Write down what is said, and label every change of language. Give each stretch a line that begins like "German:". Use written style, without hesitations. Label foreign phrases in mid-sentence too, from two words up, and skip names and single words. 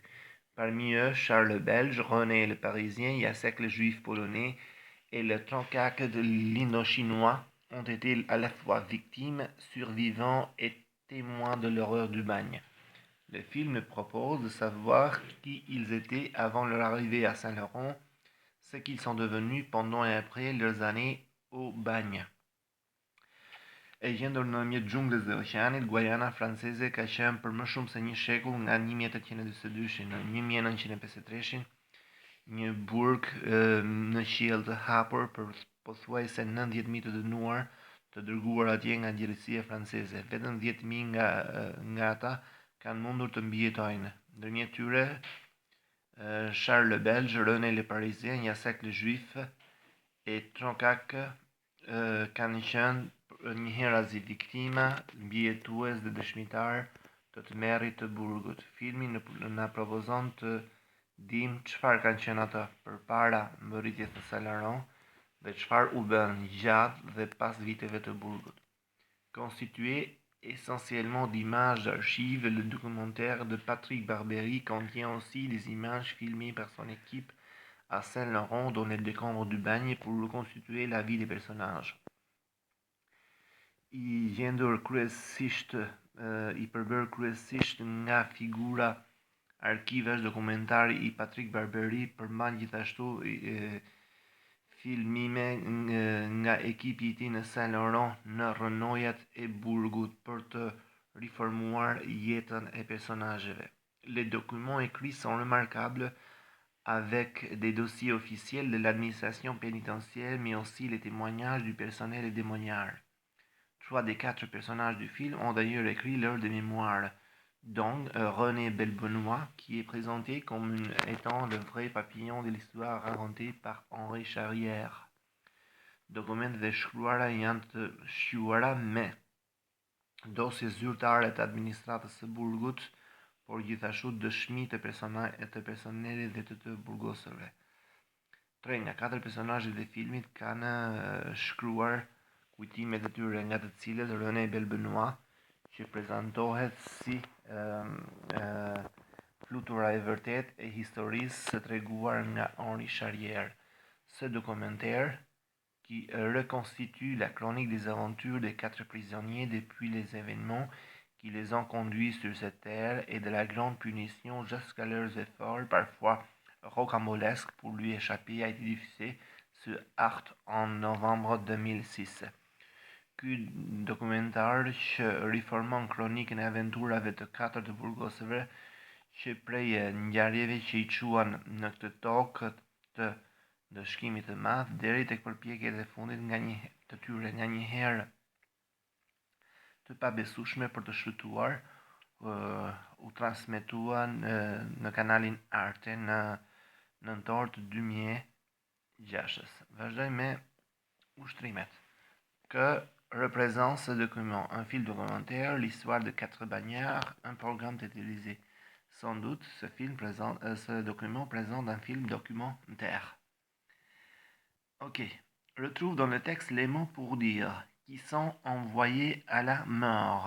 French: Parmi eux, Charles le Belge, René le Parisien, Jacek le Juif polonais et le Troncaq de l'Indochinois ont été à la fois victimes, survivants et témoins de l'horreur du bagne. Le film propose de savoir qui ils étaient avant leur arrivée à Saint-Laurent, ce qu'ils sont devenus pendant et après leurs années au bagne.
Albanian: E gjendur në mjet xhunglës dhe oqeanit, Guajana franceze ka qenë për më shumë se një shekull, nga 1842 në 1953, një burg në qiell të hapur për pothuajse 90 mijë të dënuar, të dërguar atje nga gjellësia franceze. Vetëm 10.000 nga ata kanë mundur të mbijetojnë. Ndërmjet tyre, Charles le Belge, René le Parisien, Jacek le Juif e Troncaq kanë qenë njëherë viktima, mbijetues dhe dëshmitar të tmerrit të burgut. Filmi na propozon të dim çfarë kanë qenë ata përpara mbërritjes së Saint-Laurent dhe çfarë u bën gjatë dhe pas viteve të burgut.
French: Constitué essentiellement d'images d'archives, le documentaire de Patrick Barbery contient aussi des images filmées par son équipe à Saint-Laurent dans les décombres du bagne pour reconstituer la vie des personnages.
Albanian: I përbër kryesisht nga figura arkivesh, dokumentari i Patrick Barbery përmban gjithashtu filmime nga ekipi i tij në Saint-Laurent në rrënojat e burgut për të riformuar jetën e personazheve.
French: Les documents écrits sont remarquables avec des dossiers officiels de l'administration pénitentiaire, mais aussi les témoignages du personnel et des moignards. 3 des 4 personnages du film ont d'ailleurs écrit leurs des mémoires, dont René Belbenois, qui est présenté comme étant le vrai papillon de l'histoire racontée par Henri Charrière.
Albanian: Dokumentet e shkruara janë të shquara me dosje zyrtare të administratës së burgut, por gjithashtu dëshmi të personelit dhe të burgosërve. 3 nga 4 personazhet e filmit kanë shkruar kujtimet e tyre, nga të cilët René Belbenois, që prezantohet si flutura e vërtet e historisë së treguar nga Henri Charrière.
French: Ce documentaire, qui reconstitue la chronique des aventures des 4 prisonniers depuis les événements qui les ont conduits sur cette terre et de la grande punition jusqu'à leurs efforts, parfois rocambolesques, pour lui échapper, a été diffusé sur Arte en novembre 2006. Ky dokumentar që riformon kronikën e aventurave të 4 të burgosëve që prej ngjarjeve që i quan në këtë tokë të ndëshkimit të madh deri tek përpjekjet e fundit të tyre nga një herë të pabesueshme për të shfrytzuar, u transmetuan në kanalin Arte në nëntor të 2006.
Albanian: Vazhdoj me ushtrimet.
French: Que représente ce document? Un film documentaire, l'histoire de 4 bagnards, un programme télévisé. Sans doute, ce document présente un film documentaire. Ok, retrouve dans le texte les mots pour dire qui sont envoyés à la mort.